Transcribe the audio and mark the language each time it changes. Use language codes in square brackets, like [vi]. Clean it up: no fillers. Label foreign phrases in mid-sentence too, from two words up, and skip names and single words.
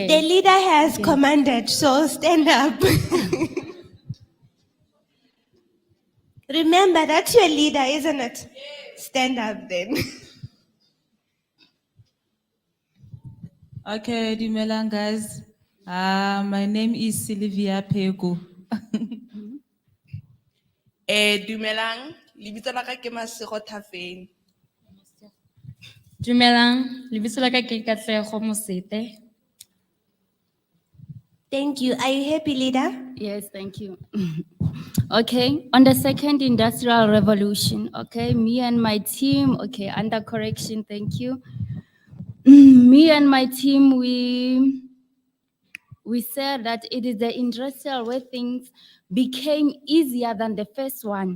[en] The leader has commanded, so stand up. Remember, that's your leader, isn't it? Stand up then. Okay, Dumelang guys. My name is Sylvia Pego. [st] Dumelang, lebitso la ka ke Masego Thafeng. Dumelang, lebitso la ka ke Katlego Mosete. [en] Thank you. Are you happy, leader? Yes, thank you. Okay, on the second industrial revolution, okay, me and my team, okay, under correction, thank you. Me and my team, we said that it is the industrial where things became easier than the first one.